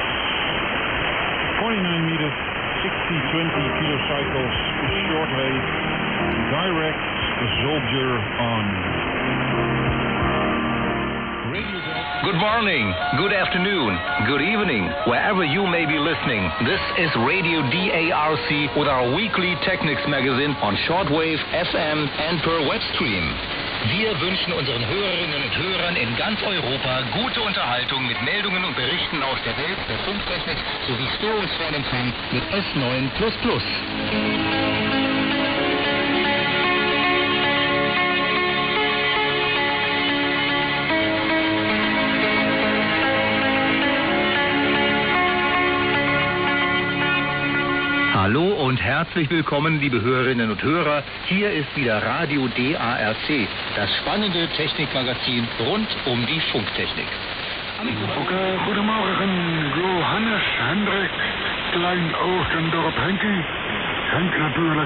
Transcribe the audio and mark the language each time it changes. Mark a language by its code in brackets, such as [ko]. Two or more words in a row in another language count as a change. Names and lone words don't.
[en] 49 meters, 60-20 kilocycles, shortwave, direct soldier on. Good morning, good afternoon, good evening, wherever you may be listening. This is Radio DARC with our weekly Technics magazine on shortwave, FM and per webstream. [de] Wir wünschen unseren Hörerinnen und Hörern in ganz Europa gute Unterhaltung mit Meldungen und Berichten aus der Welt der Funktechnik sowie Störungsfernempfang mit S9++. Hallo und herzlich willkommen, liebe Hörerinnen und Hörer. Hier ist wieder Radio DARC, das spannende Technikmagazin rund um die Funktechnik. [nl] Okay, goedemorgen, Johannes, Hendrik, Klein-Oostendorp, Henkie. Henk natuurlijk.